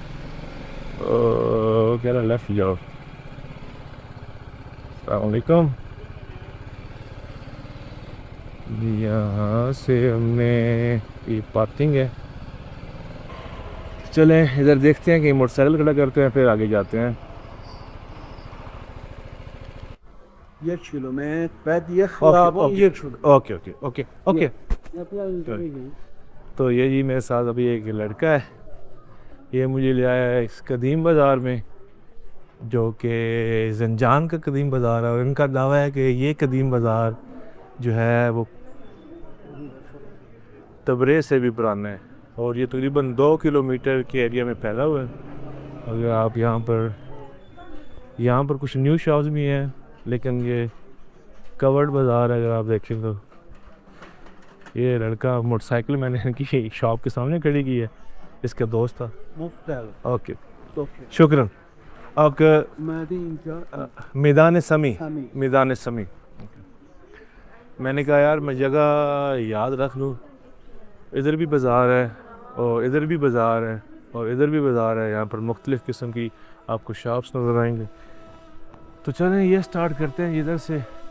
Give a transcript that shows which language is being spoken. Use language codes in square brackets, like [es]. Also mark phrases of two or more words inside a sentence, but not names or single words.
[hi] कह रहा लेफ़्ट जाओ। [ar] السلام عليكم. [hi] यहाँ से हमने, ये पार्किंग है। चलें इधर देखते हैं कि मोटरसाइकिल खड़ा करते हैं, फिर आगे जाते हैं। [fa] 1 kilometre بعد یه [hi] ओके [fa] خیابان [hi] ओके [fa] 1 kilometre [hi] ओके ओके ओके ओके। तो ये जी मेरे साथ अभी एक लड़का है, ये मुझे ले आया है इस कदीम बाज़ार में, जो कि ज़ंजान का कदीम बाज़ार है। और इनका दावा है कि ये कदीम बाज़ार जो है वो तब्रेज़ से भी पुराना है, और ये तकरीबन 2 किलोमीटर के एरिया में फैला हुआ है। अगर आप यहाँ पर कुछ [en] new shops [hi] भी हैं, लेकिन ये कवर्ड बाज़ार है। अगर आप देखें तो ये लड़का मोटरसाइकिल मैंने इनकी शॉप के सामने खड़ी की है, इसका दोस्त था। [fa] مختلف [hi] ओके [fa] اوکی [hi] शुक्रन। आपका [fa] اومدی اینجا [hi] मैदान समी, [fa] همین [hi] मैदान समी। मैंने कहा यार मैं जगह याद रख लूँ, इधर भी बाज़ार है और इधर भी बाज़ार है और इधर भी बाज़ार है। यहाँ पर मुख्तलिफ़ किस्म की आपको शॉप्स नज़र आएंगे। तो चलें ये स्टार्ट करते हैं इधर से।